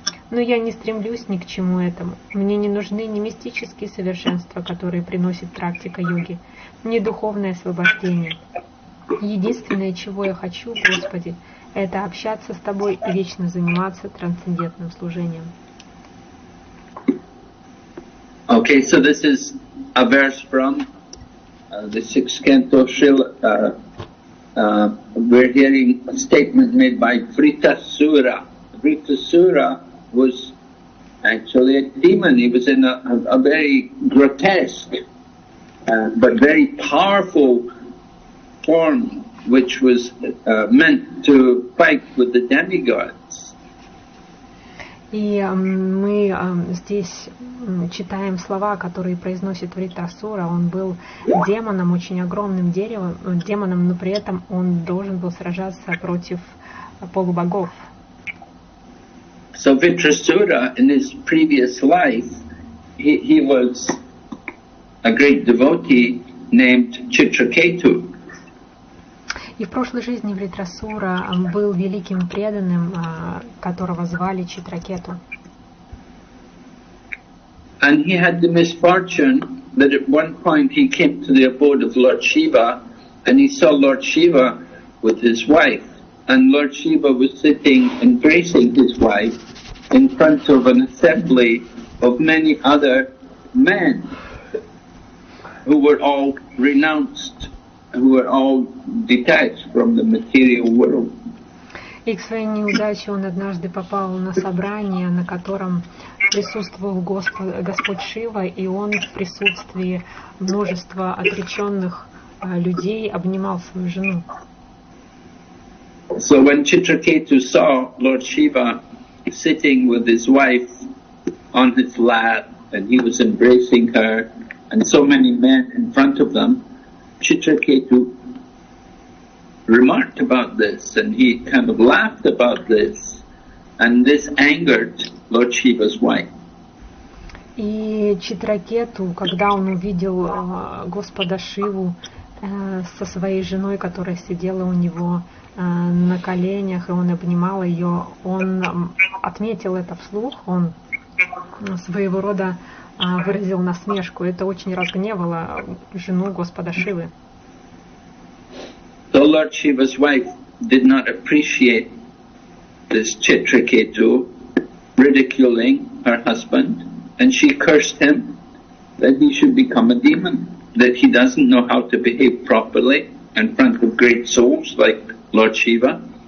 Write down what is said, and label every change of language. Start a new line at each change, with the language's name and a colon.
Russian: Но я не стремлюсь ни к чему этому. Мне не нужны ни мистические совершенства, которые приносит практика йоги, ни духовное освобождение. Единственное, чего я хочу, Господи, это общаться с Тобой и вечно заниматься трансцендентным служением».
English: Okay, so this is a verse from the 6th canto of Srila. We're hearing a statement made by Vritasura. Vritasura was actually a demon. He was in a very grotesque but very powerful form, which was meant to fight with the demigods.
Russian: И мы здесь читаем слова, которые произносит Вритрасура. Он был демоном, очень огромным демоном, но при этом он должен был сражаться против полубогов.
English: So Vritrasura, in his previous life, he was a great devotee named Chitraketu.
Russian: И в прошлой жизни Вритрасура был великим преданным, которого звали Читракету.
English: And he had the misfortune that at one point he came to the abode of Lord Shiva and he saw Lord Shiva with his wife. And Lord Shiva was sitting embracing his wife in front of an assembly of many other men who were all renounced, who were all detached from the material world.
Russian: И к своей неудаче он однажды попал на собрание, на котором присутствовал Господь Шива, и он в присутствии множества отреченных людей обнимал свою жену.
English: So when Chitraketu saw Lord Shiva sitting with his wife on his lap, and he was embracing her, and so many men in front of them, Chitraketu remarked about this, and he kind of laughed about this, and this angered Lord Shiva's wife.
Russian: И Читракету, когда он увидел Господа Шиву со своей женой, которая сидела у него на коленях, и он обнимал ее, он отметил это вслух, он своего рода выразил насмешку. Это очень разгневало жену Господа Шивы.
English: So Lord Shiva's wife did not appreciate this Chitraketu ridiculing her husband, and she cursed him that he should become a demon, that he doesn't know how to behave properly in front of great souls like Lord Shiva.